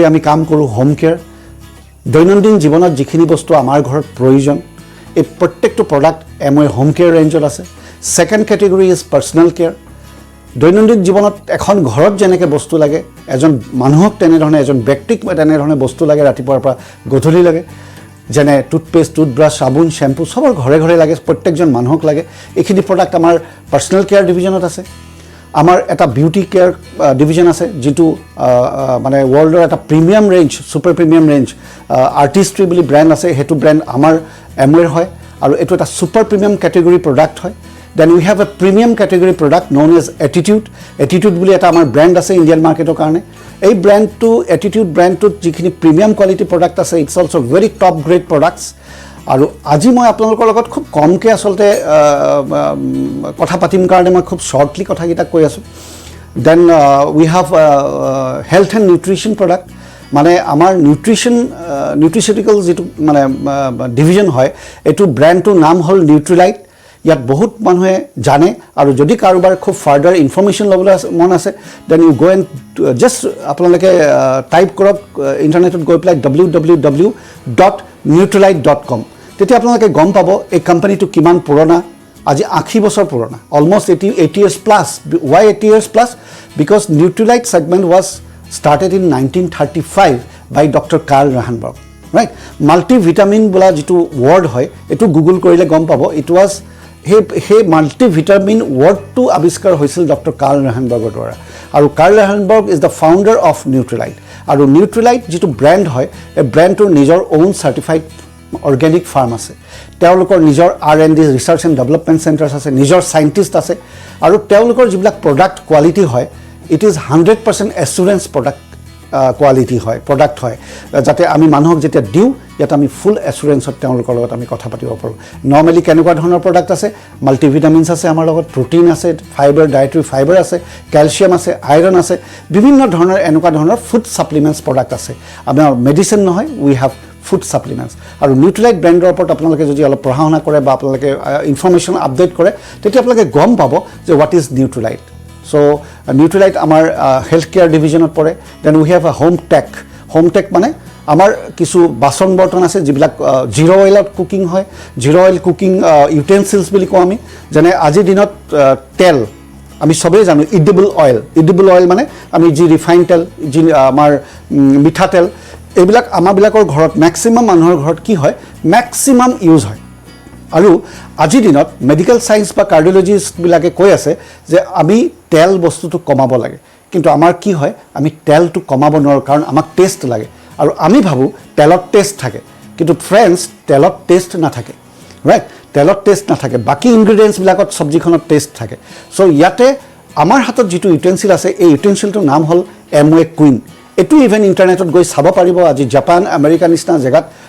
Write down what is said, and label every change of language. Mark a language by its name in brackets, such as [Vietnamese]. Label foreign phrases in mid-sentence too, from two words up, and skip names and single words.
[Assamese] আমি কাম কৰোঁ [English] home care [Assamese] দৈনন্দিন জীৱনত যিখিনি বস্তু আমাৰ ঘৰত প্ৰয়োজন এই প্ৰত্যেকটো প্ৰডাক্ট এমৱে [English] home care range [Assamese] আছে [English] second category is personal care [Assamese] দৈনন্দিন জীৱনত এখন ঘৰত যেনেকৈ বস্তু লাগে এজন মানুহক তেনেধৰণে এজন ব্যক্তিক তেনেধৰণে বস্তু লাগে ৰাতিপুৱাৰ পৰা গধূলি লাগে যেনে [English] toothpaste toothbrush [Assamese] সাবুন শ্যাম্পু সবৰ ঘৰে ঘৰে লাগে প্ৰত্যেকজন মানুহক লাগে এইখিনি প্ৰডাক্ট আমাৰ [English] personal care division [Assamese] আছে আমাৰ এটা [English] beauty care division [Assamese] আছে যেটো মানে ওয়াৰ্ল্ডৰ এটা [English] premium range super premium range [Assamese] আৰ্টিষ্ট্ৰি বুলি ব্ৰ্যান্ড আছে হেতু ব্ৰ্যান্ড আমাৰ এমৱেৰ হয় আৰু এটো এটা [English] super premium category product [Assamese] হয় [English] then we have a premium category product known as attitude [Assamese] বুলি এটা আমাৰ ব্ৰ্যান্ড আছে [English] Indian market [Assamese] কাৰণে এই ব্ৰ্যান্ডটো attitude ব্ৰ্যান্ডটোত যিখিনি [English] premium quality product [Assamese] আছে [English] it's also very top grade products [Assamese] আৰু আজি মই আপোনালোকৰ লগত খুব কমকৈ আসলতে কথা পাতিম কাৰণে মই খুব শৰ্টলি কথাকিটা কৈ আছো [English] then we have health and nutrition product [Assamese] মানে আমাৰ নিউট্ৰিচিউটিকেল যেটো মানে ডিভিজন হয় এটো ব্ৰ্যান্ডটোৰ নাম হ'ল নিউট্ৰিলাইট ইয়াত বহুত মানুহে জানে আৰু যদি কাৰোবাৰ খুব [English] further information [Assamese] ল'বলৈ মন আছে [English] then you go and just [Assamese] আপোনালোকে টাইপ কৰক ইণ্টাৰনেটত গৈ পেলাই [English] www.neutralite.com [Assamese] তেতিয়া আপোনালোকে গম পাব এই কোম্পানীটো কিমান পুৰণা আজি 80 বছৰ পুৰণা [English] অলমোষ্ট 80 years plus why 80 years plus because Nutrilite segment was started in 1935 by Dr. [Assamese] Karl Rahenberg right multivitamin বোলা যিটো ৱৰ্ড হয় এইটো গুগল কৰিলে গম পাবা [English] it was he [Assamese] multivitamin ৱৰ্ড টো আৱিষ্কাৰ হৈছিল Dr. Karl Rahenberg দ্বাৰা আৰু Karl Rahenberg [English] is the founder of Nutrilite [Assamese] আৰু Nutrilite যিটো ব্ৰেণ্ড হয় এ ব্ৰেণ্ড টো নিজৰ [English] own certified organic farm [Assamese] আছে তেওঁলোকৰ নিজৰ [English] R&D research and development centres [Assamese] আছে নিজৰ সাইণ্টিষ্ট আছে আৰু তেওঁলোকৰ যিবিলাক [English] product quality [Assamese] হয় [English] it is 100% assurance product quality [Assamese] হয় প্ৰডাক্ট হয় যাতে আমি মানুহক যেতিয়া দিওঁ ইয়াত আমি [English] full assurance [Assamese] তেওঁলোকৰ লগত আমি কথা পাতিব পাৰোঁ নৰ্মেলি কেনেকুৱা ধৰণৰ প্ৰডাক্ট আছে মাল্টিভিটামিনছ আছে আমাৰ লগত প্ৰটিন আছে ফাইবাৰ [English] dietary fiber [Assamese] আছে কেলছিয়াম আছে আইৰণ আছে বিভিন্ন ধৰণৰ এনেকুৱা ধৰণৰ [English] food supplements product [Assamese] আছে আপোনাৰ মেডিচিন নহয় [English] we have food supplements [Assamese] আৰু নিউট্ৰিলাইট ব্ৰেণ্ডৰ ওপৰত আপোনালোকে যদি অলপ পঢ়া শুনা কৰে বা আপোনালোকে [English] information update [Assamese] কৰে তেতিয়া আপোনালোকে গম পাব যে [English] what is Nutrilite So Nutrilite our healthcare division [Assamese] pore. [English] Then we have a home tech [Assamese] মানে আমাৰ কিছু বাচন বৰ্তন আছে যিবিলাক [English] zero oil cooking [Assamese] hoy [English] zero oil cooking utensils [Assamese] বুলি কওঁ আমি জানে আজি দিনত তেল আমি সবে জানো [English] edible oil [Assamese] মানে আমি যি refined তেল যি আমাৰ মিঠা তেল এইবিলাক আমাৰ বিলাকৰ ঘৰত maximum মানুহৰ ঘৰত কি হয় [English] maximum use [Assamese] hoy আৰু আজি দিনত [English] medical science [Assamese] বা কাৰ্ডিওলজিষ্ট বিলাকে কৈ আছে যে আমি তেল বস্তুটো কমাব লাগে কিন্তু আমাৰ কি হয় আমি তেলটো কমাব নোৱাৰো কাৰণ আমাক টেষ্ট লাগে আৰু আমি ভাবো তেলত টেষ্ট থাকে কিন্তু ফ্ৰেন্ডছ তেলত টেষ্ট নাথাকে ৰাইট তেলত টেষ্ট নাথাকে বাকি ইনগ্ৰেডিয়েন্টছ বিলাকত সবজিখনত টেষ্ট থাকে সো ইয়াতে আমাৰ হাতত যেটো ইউটেনসিল আছে এই ইউটেনসিলটোৰ নাম হল এমৱে কুইন এটো [English] even internet [Assamese] গৈ চাব পাৰিব আজি জাপান আমেৰিকা নিচিনা জেগাত